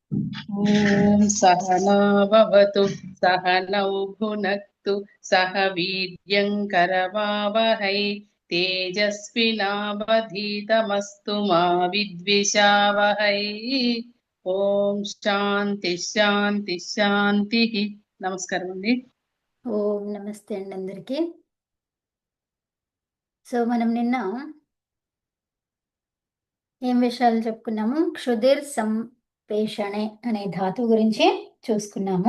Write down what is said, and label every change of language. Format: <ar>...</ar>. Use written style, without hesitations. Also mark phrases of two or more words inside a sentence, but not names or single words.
<sa>ॐ सहना भवतु सहनौ भुनक्तु सह वीर्यङ्करवावहै तेजस्विनावधीतमस्तु मा विद्विषावहै। ఓం శాంతి శాంతి శాంతి.</sa> <te>నమస్కారం అండి. ఓం నమస్తే అండి అందరికీ. సో మనం నిన్న ఏం విషయాలు చెప్పుకున్నాము?</te> <sa>క్షుదిర్ సంపేషణే</sa> <te>అనే ధాతువు గురించి చూసుకున్నాము.</te>